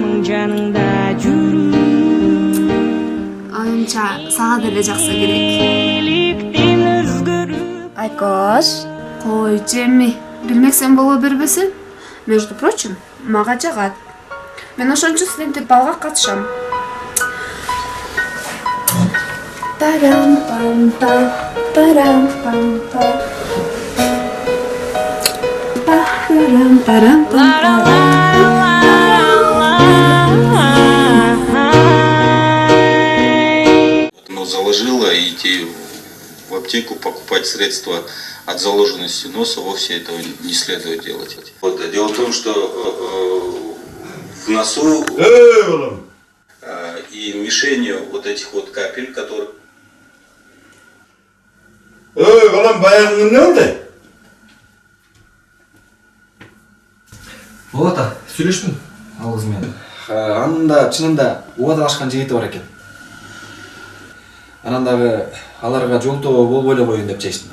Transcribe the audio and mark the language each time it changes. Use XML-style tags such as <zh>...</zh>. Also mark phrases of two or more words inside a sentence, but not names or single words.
<ky>Жаныңда жүрүп Айымча сага деле жакса керек. Айкош, койчу эми. Билмексең боло бербесең.</ky> <ru>Между прочим,</ru> <ky>мага жагат. Мен ошончо студенттик балга катышам. Парам-пам-пам, парам-пам-пам. Парам-парам-пам-пам.</ky> <ru>Заложила идти в аптеку покупать средства от заложенности носа, вовсе этого не следует делать. Вот, дело в том, что в носу и мишенью вот этих вот капель, которые...</ru> <ky>Болот ата, сүйлөштүм алгыз менен. Анында чынында убадалашкан жигити бар экен. Анан дагы аларга жолтоо болбой эле коеюн деп чечтим.</ky>